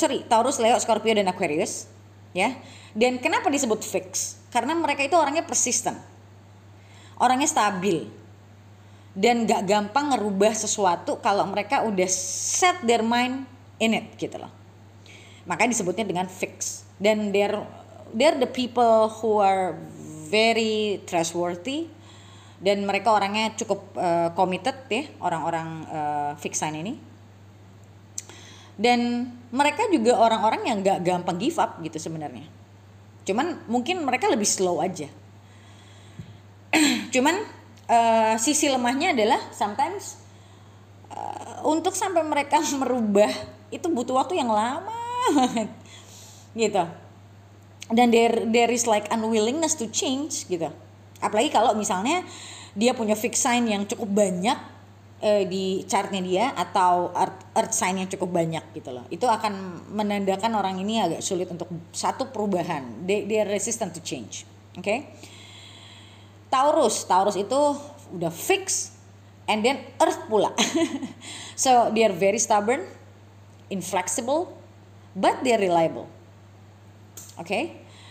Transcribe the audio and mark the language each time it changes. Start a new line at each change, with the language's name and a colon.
Indonesian: Taurus, Leo, Scorpio, dan Aquarius. Ya. Dan kenapa disebut fixed? Karena mereka itu orangnya persisten. Orangnya stabil. Dan gak gampang ngerubah sesuatu kalau mereka udah
English: set their mind in it
Indonesian: gitu loh. Makanya disebutnya dengan fixed.
English: Dan they're the people who are very trustworthy.
Indonesian: Dan mereka orangnya cukup committed ya, orang-orang fixed sign ini. Dan mereka juga orang-orang yang gak gampang give up gitu sebenarnya. Cuman mungkin mereka lebih slow aja. Cuman sisi lemahnya adalah sometimes untuk sampai mereka merubah itu butuh waktu yang lama banget gitu. Dan
English: there is like unwillingness to change
Indonesian: gitu. Apalagi kalau misalnya dia punya fixed sign yang cukup banyak di chartnya dia, atau earth sign yang cukup banyak gitu loh. Itu akan menandakan orang ini agak sulit untuk satu perubahan.
English: They are resistant to change. Okay? Taurus itu udah fix and then earth pula. So they are very stubborn, inflexible, but they are reliable. Okay?